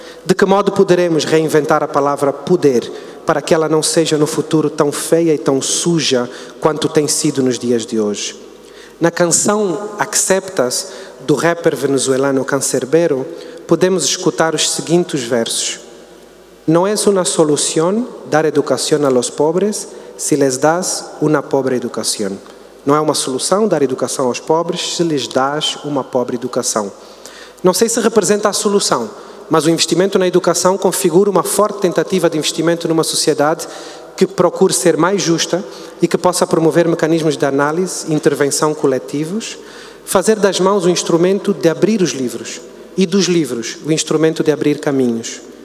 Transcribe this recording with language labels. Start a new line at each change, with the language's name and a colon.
Portuguese: De que modo poderemos reinventar a palavra poder, para que ela não seja no futuro tão feia e tão suja quanto tem sido nos dias de hoje? Na canção Acceptas, do rapper venezuelano Cancerbero, podemos escutar os seguintes versos.
Spanish: No es una solución dar educación a los pobres si les das una pobre educación.
Portuguese: Não é uma solução dar educação aos pobres se lhes das uma pobre educação. Não sei se representa a solução, mas o investimento na educação configura uma forte tentativa de investimento numa sociedade que procure ser mais justa e que possa promover mecanismos de análise e intervenção coletivos, fazer das mãos o instrumento de abrir os livros e dos livros o instrumento de abrir caminhos.